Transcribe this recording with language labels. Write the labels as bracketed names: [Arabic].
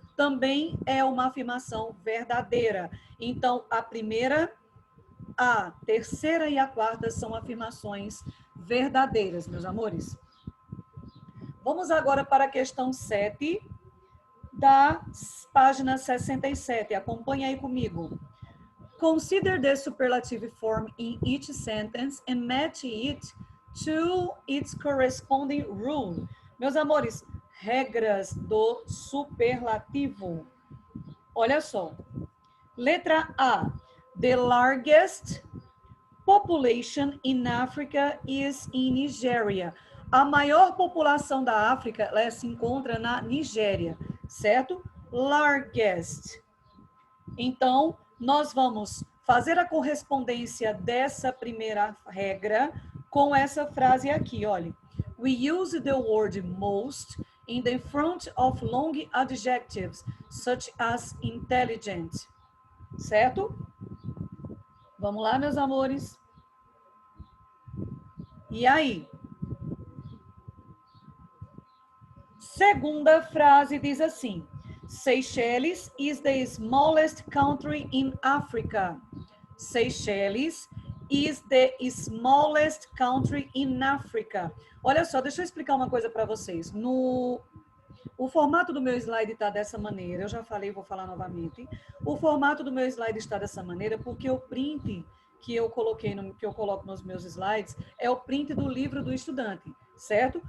[Portuguese] Também é uma afirmação verdadeira. Então, a primeira, a terceira e a quarta são afirmações verdadeiras, meus amores. Vamos agora para a questão 7 da página 67. Acompanhe aí comigo. [English] Consider the superlative form in each sentence and match it to its corresponding rule. [Portuguese] Meus amores, regras do superlativo. Olha só. Letra A. [English] The largest population in Africa is in Nigeria. [Portuguese] A maior população da África, ela se encontra na Nigéria, certo? Largest. Então, nós vamos fazer a correspondência dessa primeira regra com essa frase aqui, olha. [English] We use the word most in the front of long adjectives, such as intelligent. [Portuguese] Certo? Vamos lá, meus amores. E aí? Segunda frase diz assim: [English] Seychelles is the smallest country in Africa. Seychelles is the smallest country in Africa. [Portuguese] Olha só, deixa eu explicar uma coisa para vocês. O formato do meu slide está dessa maneira, eu já falei, vou falar novamente. O formato do meu slide está dessa maneira porque o print que eu coloquei, que eu coloco nos meus slides, é o print do livro do estudante, certo?